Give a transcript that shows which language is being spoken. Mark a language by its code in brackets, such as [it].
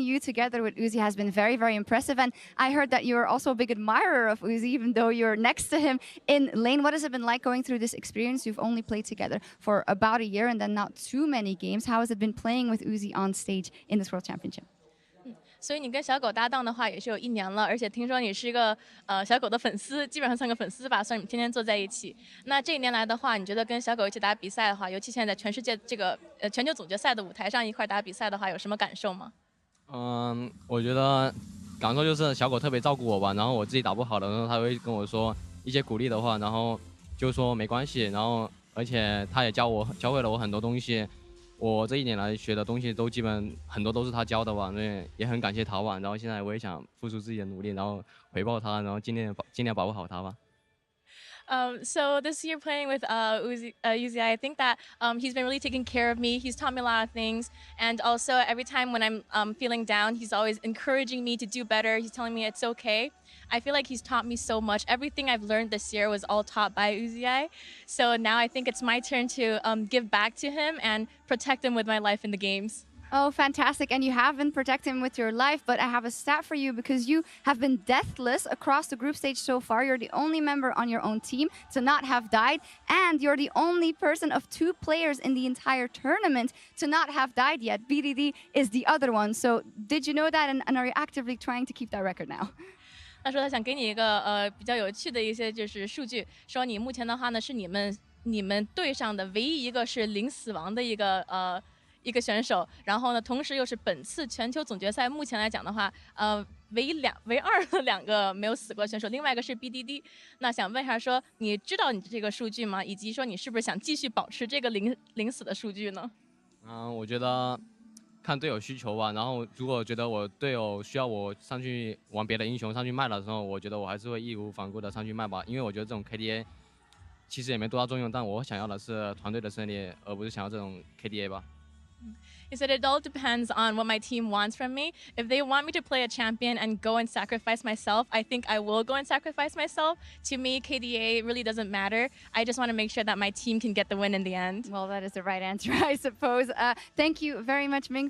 [en] You together with Uzi has been very, very impressive. And I heard that you're also a big admirer of Uzi, even though you're next to him in lane. What has it been like going through this experience? You've only played together for about a year and then not too many games. How has it been playing with Uzi on stage in this World Championship? [zh] 所以你跟小狗搭档的话也是有1年了，而且听说你是一个小狗的粉丝，基本上算个粉丝吧，算你们天天坐在一起。那这1年来的话，你觉得跟小狗一起打比赛的话，尤其现在在全世界这个全球总决赛的舞台上一块打比赛的话，有什么感受吗？我觉得感受就是小狗特别照顾我吧，然后我自己打不好的时候，他会跟我说一些鼓励的话，然后就说没关系，然后而且他也教会了我很多东西，我这一年来学的东西都基本很多都是他教的吧，所以也很感谢他吧。然后现在我也想付出自己的努力，然后回报他，然后尽量保护好他吧。 [en] So this year playing with Uzi, I think that he's been really taking care of me. He's taught me a lot of things. And also every time when I'm feeling down, he's always encouraging me to do better. He's telling me it's okay. I feel like he's taught me so much. Everything I've learned this year was all taught by Uzi. So now I think it's my turn to give back to him and protect him with my life in the games. Oh, fantastic. And you have been protecting him with your life, but I have a stat for you because you have been deathless across the group stage so far. You're the only member on your own team to not have died, and you're the only person of 2 players in the entire tournament to not have died yet. BDD is the other one. So did you know that, and are you actively trying to keep that record now? [zh] 他说他想给你一个比较有趣的一些就是数据，说你目前的话呢是你们队上的唯一一个是零死亡的一个选手，然后呢，同时又是本次全球总决赛目前来讲的话，唯二的2个没有死过的选手，另外一个是 BDD。那想问一下说，你知道你这个数据吗？以及说你是不是想继续保持这个零死的数据呢？我觉得看队友需求吧。然后如果觉得我队友需要我上去玩别的英雄上去卖的时候，我觉得我还是会义无反顾的上去卖吧。因为我觉得这种 KDA 其实也没多大作用，但我想要的是团队的胜利，而不是想要这种 KDA 吧。 [en] He said it all depends on what my team wants from me. If they want me to play a champion and go and sacrifice myself, I think I will go and sacrifice myself. To me, KDA really doesn't matter. I just want to make sure that my team can get the win in the end. Well, that is the right answer, I suppose. Thank you very much, Ming.